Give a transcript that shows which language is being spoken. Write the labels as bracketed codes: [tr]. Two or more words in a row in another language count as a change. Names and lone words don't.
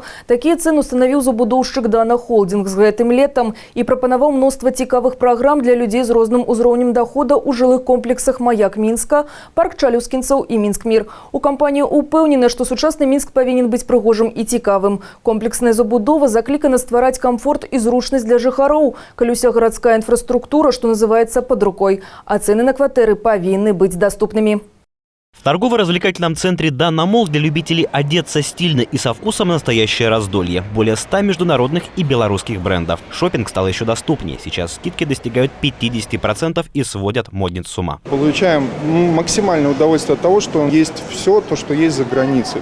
[be] Такія цэны устанавіў забудоўшчык «Дана Холдинг» з гэтым летам і прапанаваў мноства цікавых праграм для людзей з розным узроўнем дохода ў жылых комплексах «Маяк Мінска», парк Чалюскінцаў і «Мінск-Мір». У кампаніі упэўнены, што сучасны Мінск павінен быць прыгожым і цікавым. Комплексная забудова заклікана ствараць камфорт і зручнасць для жыхароў, калі ўся гарадская інфраструктура, што называецца, пад рукой. А цэны на кватэры павінны быць даступнымі. [ru] В торгово-развлекательном центре «Дана Молл» для любителей одеться стильно и со вкусом настоящее раздолье. Более 100 международных и белорусских брендов. Шопинг стал еще доступнее. Сейчас скидки достигают 50% и сводят модниц с ума. Получаем максимальное удовольствие от того, что есть все то, что есть за границей.